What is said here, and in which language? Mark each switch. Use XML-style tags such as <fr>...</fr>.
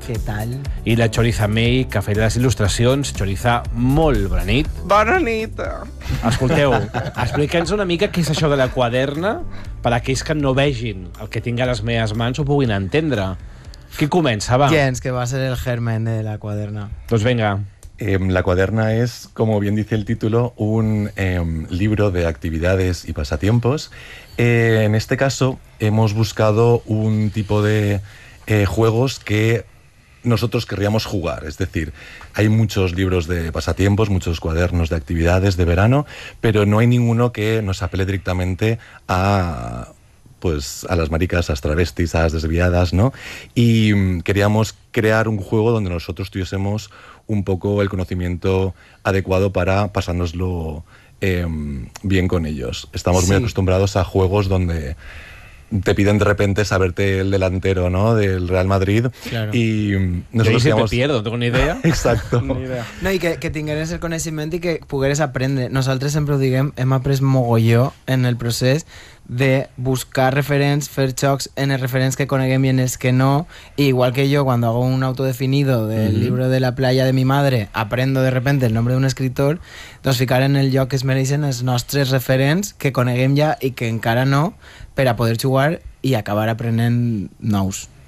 <ca>Què tal? I la Choriza May, que feia les il·lustracions. Choriza, molt bona nit. Bona nit. Escolteu, explica'ns una mica què és això de La Quaderna, per a aquells que no vegin el que tinc a les meves mans o puguin entendre. Qui comença, va? Jens, que va ser el germen de La Quaderna. Doncs vinga.</ca> <es>La Quaderna es, como bien dice el título, un libro de actividades y pasatiempos. En este caso, hemos buscado un tipo de juegos que nosotros querríamos jugar. Es decir, hay muchos libros de pasatiempos, muchos cuadernos de actividades de verano, pero no hay ninguno que nos apele directamente a, pues, a las maricas, a las travestis, a las desviadas, ¿no? Y queríamos crear un juego donde nosotros tuviésemos un poco el conocimiento adecuado para pasárnoslo bien con ellos. Estamos muy acostumbrados a juegos donde te piden de repente saberte el delantero, ¿no?, del Real Madrid. Claro. Y nosotros siempre pierdo, tengo ni idea. Exacto. Ni idea. No, y que</es> <ca>tingueres</ca> <es>el conocimiento y que</es> <ca>pugueres</ca> <es>aprender. Nosotros siempre</es> <ca>diguem, hem après mogolló en el procés de buscar referents, fer xocs en els referents que coneguem i en els que no. I igual que jo, quan</ca> <es>hago un autodefinido</es> <ca>del llibre de</ca> <es>la playa de mi madre, aprendo de repente el nombre</es> <ca>d'un escritor, doncs ficar en el lloc que es mereixen els nostres referents que coneguem ja i que encara no, per a poder jugar i acabar aprenent nous.</ca>